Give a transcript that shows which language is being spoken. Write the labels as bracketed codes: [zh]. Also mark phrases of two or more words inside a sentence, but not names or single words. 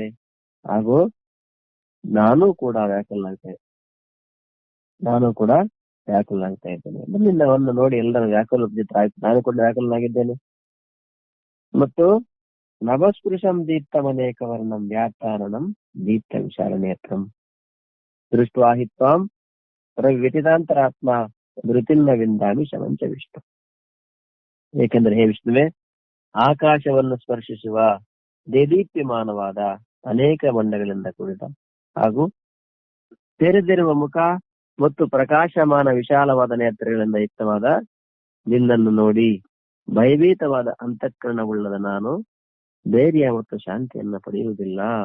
[kn] ಹಾಗೂ ನಾನು ಕೂಡ ವ್ಯಾಕುಲನಾಗ್ತಾ ಇದ್ದೇನೆ. ನಿನ್ನವನ್ನು ನೋಡಿ ಎಲ್ಲರೂ ವ್ಯಾಕುಲರಾಯ್ತು, ನಾನು ಕೂಡ ವ್ಯಾಕುಲನಾಗಿದ್ದೇನೆ. [sa] ಮತ್ತು ನಭಸ್ಪೃಶಂ ದೀಪ್ತಮನೇಕ ವರ್ಣಂ ವ್ಯಾಖ್ಯಾನಂ ದೀಪ್ತ ವಿಶಾಲ ನೇತ್ರಂ ದೃಷ್ಟ್ವಾ ಹಿ ತ್ವಾಂ ವ್ಯತಿತಾಂತರಾತ್ಮ ಧೃತಿನ್ನ ವಿಂದಾಮಿ ಶಮಂಚ ವಿಷ್ಣು. [kn] ಏಕೆಂದರೆ ಹೇ ವಿಷ್ಣುವೆ, ಆಕಾಶವನ್ನು ಸ್ಪರ್ಶಿಸುವ ದೇದೀಪ್ಯಮಾನವಾದ ಅನೇಕ ಬಣ್ಣಗಳಿಂದ ಕೂಡಿದ ಹಾಗೂ ತೆರೆದಿರುವ ಮುಖ ಮತ್ತು ಪ್ರಕಾಶಮಾನ ವಿಶಾಲವಾದ ನೇತ್ರಗಳಿಂದ ಯುಕ್ತವಾದ ನಿನ್ನನ್ನು ನೋಡಿ ಭಯಭೀತವಾದ ಅಂತಃಕರಣವುಳ್ಳದ ನಾನು ಧೈರ್ಯ ಮತ್ತು ಶಾಂತಿಯನ್ನು ಪಡೆಯುವುದಿಲ್ಲ.